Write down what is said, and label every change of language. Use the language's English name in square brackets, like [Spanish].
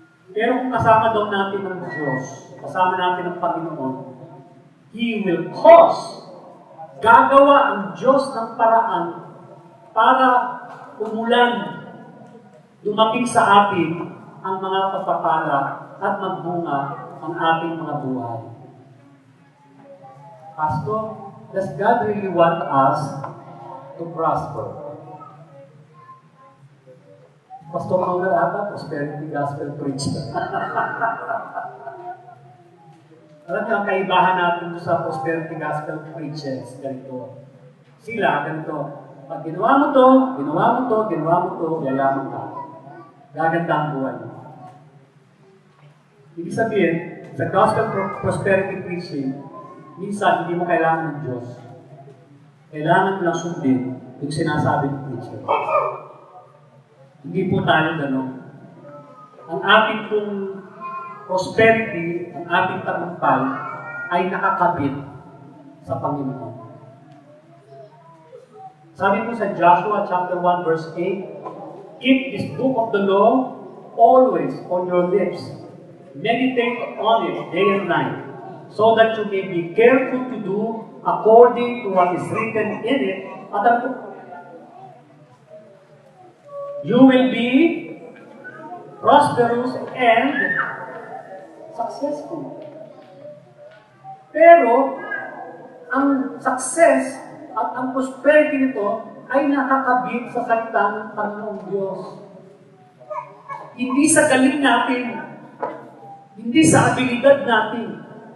[Filipino] Pero kung kasama daw natin ng Diyos, kasama natin ng Panginoon, [English] He will cause, [Filipino] gagawa ang Diyos ng paraan para umulan, dumating sa atin ang mga pagpapala at magbunga ang ating mga buhay. [English] Pastor, does God really want us to prosper? Pastor Manuel ata, prosperity gospel preacher. [Filipino] Alam niyo, ang kaibahan natin sa prosperity gospel preachers, ganito. Sila, ganito. Pag ginawa mo to, ginawa mo to, ginawa mo to, yayaman ka. Gaganda ang buhay mo. Ibig sabihin, sa gospel prosperity preaching, minsan hindi mo kailangan ng Diyos. Kailangan mo lang sundin yung sinasabi ng preacher. Hindi po tayo gano'n. Ang ating pong prosperity, ang ating tagumpay, ay nakakabit sa Panginoon. Sabi po sa [English] Joshua chapter 1 verse 8, keep this book of the law always on your lips. Meditate on it day and night, so that you may be careful to do according to what is written in it. At you will be prosperous and successful. [Filipino] Pero, ang success at ang prosperity nito ay nakakabit sa salita ng Panginoong Diyos. Hindi sa galing natin, hindi sa abilidad natin.